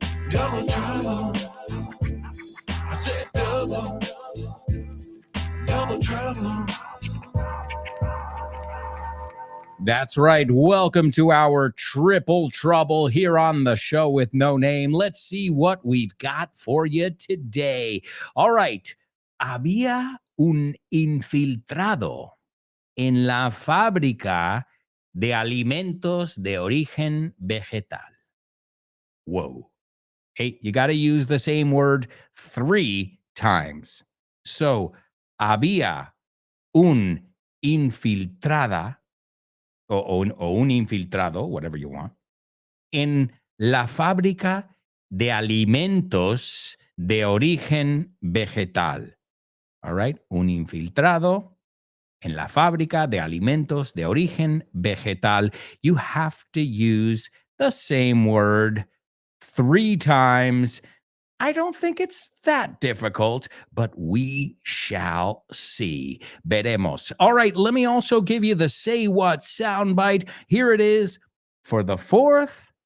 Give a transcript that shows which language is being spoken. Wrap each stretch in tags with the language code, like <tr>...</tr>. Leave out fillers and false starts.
<en>Double trouble. I said double trouble. That's right. Welcome to our triple trouble here on the show with no name. Let's see what we've got for you today. All right.</en> <es>Había un infiltrado en la fábrica de alimentos de origen vegetal.</es> <en>Whoa. Hey, you got to use the same word 3 times.</en> <es>So, había un infiltrada o un infiltrado,</es> <en>whatever you want,</en> <es>en la fábrica de alimentos de origen vegetal.</es> <en>All right?</en> <es>Un infiltrado en la fábrica de alimentos de origen vegetal.</es> <en>You have to use the same word 3 times. I don't think it's that difficult, but we shall see.</en> <es>Veremos.</es> <en>All right, let me also give you the Say What soundbite. Here it is for the fourth</en>